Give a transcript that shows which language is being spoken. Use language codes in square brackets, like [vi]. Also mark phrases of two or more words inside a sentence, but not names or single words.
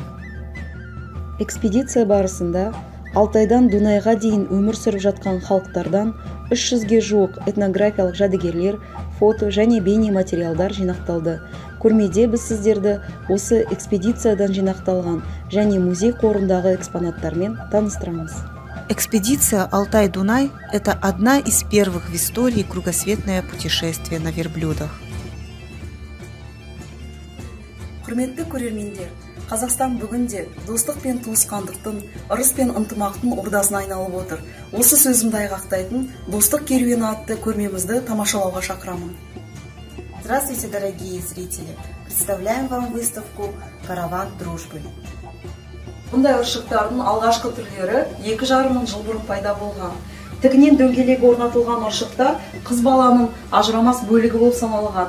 [kk] Экспедиция барысында Алтайдан Дунайға дейін өмір сүріп жатқан халықтардан 300-ге жуық этнографиялық жәдігерлер, фото және бейне материалдар жинақталды. Көрмеде біз сіздерді осы экспедициядан жинақталған және музей қорындағы экспонаттармен таныстырамыз. Экспедиция Алтай-Дунай – [ru] это одна из первых в истории кругосветное путешествие на верблюдах. [kk] Құрметті көрермендер, Қазақстан бүгінде достық пен туысқандықтың, ырыс пен ынтымақтың ордасына айналып отыр. Осы сөзімді айғақтайтын достық керуені атты көрмемізді тамашалауға шақырамын. [ru] Здравствуйте, дорогие зрители! Представляем вам выставку «Караван дружбы». [kk] Бұндай ұршықтардың алғашқы түрлері 2,5 мың жыл бұрын пайда болған. Тігінен дөңгелегі орнатылған ұршықтар қыз баланың ажырамас бөлігі болып саналған.